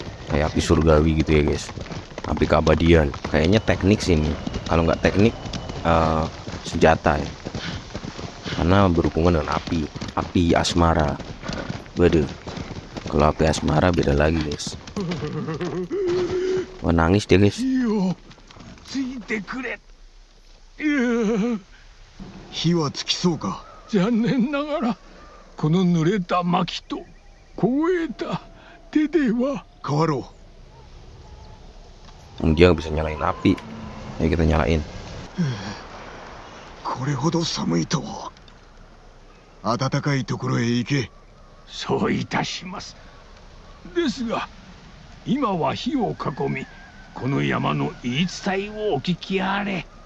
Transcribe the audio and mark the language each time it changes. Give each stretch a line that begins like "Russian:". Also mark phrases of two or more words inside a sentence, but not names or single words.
Indonesian: kayak api surgawi gitu ya guys, api keabadian. Kayaknya teknik sini, kalau nggak teknik senjata ya, karena berhubungan dengan api asmara. Waduh, kalau api asmara beda lagi guys. Wah, nangis dia guys.
Japanese: よついてくれ。いや火はつきそうか。残念ながらこの濡れた薪と凍えた手では。変わろ
Indonesian: Dia nggak bisa nyalain api. Ayo kita nyalain.
Japanese: う。これほど寒いとは。暖かいところへ行け。そういたします。ですが今は火を囲み、この山の言い伝えをお聞きあれ。